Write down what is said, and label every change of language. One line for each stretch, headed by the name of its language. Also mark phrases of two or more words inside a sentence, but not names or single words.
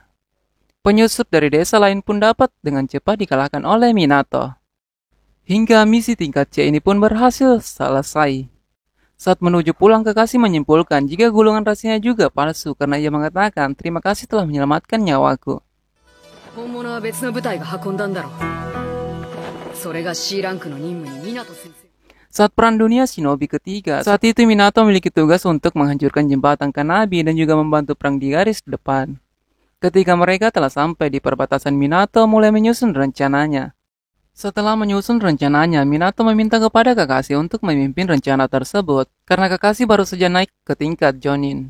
Indonesian: Penyusup dari desa lain pun dapat dengan cepat dikalahkan oleh Minato. Hingga misi tingkat C ini pun berhasil selesai. Saat menuju pulang, Kakashi menyimpulkan jika gulungan rahasianya juga palsu karena ia mengatakan, "Terima kasih telah menyelamatkan nyawaku."
Japanese: 本物は別の部隊が運んだんだろう。それが C ランクの任務に湊先生。
Indonesian: Saat perang dunia shinobi ketiga, saat itu Minato memiliki tugas untuk menghancurkan jembatan Kanabi dan juga membantu perang di garis depan. Ketika mereka telah sampai di perbatasan, Minato mulai menyusun rencananya. Setelah menyusun rencananya, Minato meminta kepada Kakashi untuk memimpin rencana tersebut karena Kakashi baru saja naik ke tingkat Jonin.